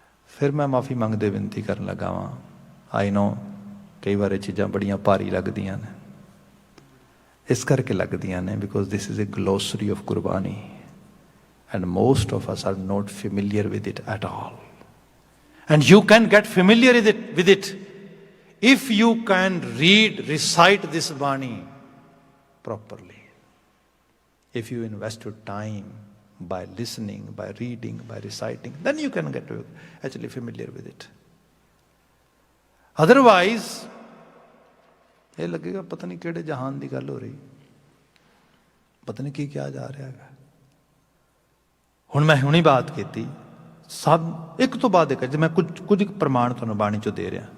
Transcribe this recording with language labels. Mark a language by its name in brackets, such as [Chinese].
[Punjabi] ਫਿਰ ਮੈਂ ਮਾਫੀ ਮੰਗਦੇ ਬੇਨਤੀ ਕਰਨ ਲੱਗਾ ਵਾਂ, [English] I know [Punjabi] ਕਈ ਵਾਰ ਇਹ ਚੀਜ਼ਾਂ ਬੜੀਆਂ ਭਾਰੀ ਲੱਗਦੀਆਂ ਨੇ, ਇਸ ਕਰਕੇ ਲੱਗਦੀਆਂ ਨੇ [English] Because this is a glossary of Gurbani and most of us are not familiar with it at all. And you can get familiar with it if you can recite this Bani properly, if you invest your time, by listening, by reading, by reciting. Then you can get actually familiar with it. [Punjabi] Otherwise, ਇਹ ਲੱਗੇਗਾ ਪਤਾ ਨਹੀਂ ਕਿਹੜੇ ਜਹਾਨ ਦੀ ਗੱਲ ਹੋ ਰਹੀ, ਪਤਾ ਨਹੀਂ ਕੀ ਕਿਹਾ ਜਾ ਰਿਹਾ ਹੈਗਾ। ਹੁਣ ਮੈਂ ਹੁਣੀ ਬਾਤ ਕੀਤੀ, ਸਭ ਇੱਕ ਤੋਂ ਬਾਅਦ ਇੱਕ, ਜੇ ਮੈਂ ਕੁਝ ਪ੍ਰਮਾਣ ਤੁਹਾਨੂੰ ਬਾਣੀ ਚੋਂ ਦੇ ਰਿਹਾ।